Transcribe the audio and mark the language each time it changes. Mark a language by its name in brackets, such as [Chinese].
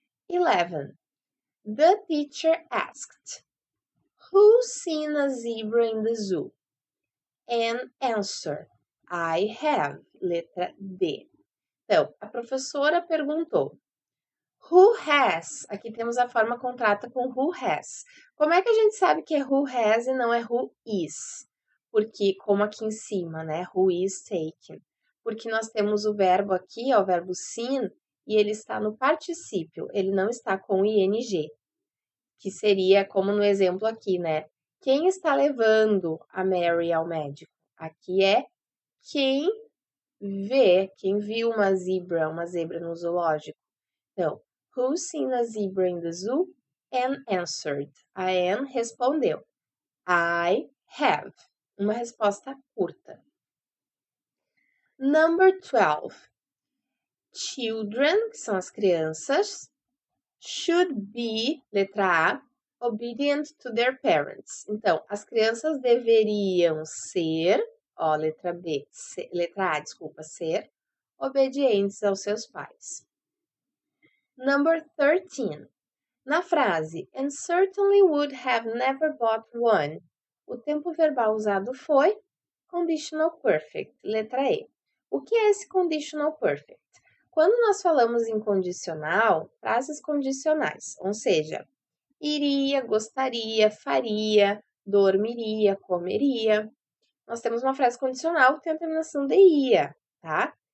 [English] 11. The teacher asked, who's seen a zebra in the zoo? And answer, I have, [Portuguese] letra D. Então, a professora perguntou, [English] who has? [Portuguese] Aqui temos a forma contrata com who has. Como é que a gente sabe que é who has e não é who is? Porque, como aqui em cima, né? Who is taken. Porque nós temos o verbo aqui, ó, o verbo seen, e ele está no particípio, ele não está com ing, que seria como no exemplo aqui, né? Quem está levando a Mary ao médico? Aqui é quem vê, quem viu uma zebra no zoológico. [English] Então, who's seen a zebra in the zoo? Anne answered. [Portuguese] A Anne respondeu. [English] I have. [Portuguese] Uma resposta curta. [English] Number 12. Children, [Portuguese] que são as crianças, [English] should be, [Portuguese] letra A, [English] obedient to their parents. [Portuguese] Então, as crianças deveriam ser, ó, letra A, desculpa, ser obedientes aos seus pais. [English] Number 13. [Portuguese] Na frase, [English] and certainly would have never bought one, [Portuguese] o tempo verbal usado foi conditional perfect, letra E. O que é esse conditional perfect? Quando nós falamos em condicional, frases condicionais, ou seja, iria, gostaria, faria, dormiria, comeria. Nós temos uma frase condicional que tem a terminação de ia, tá?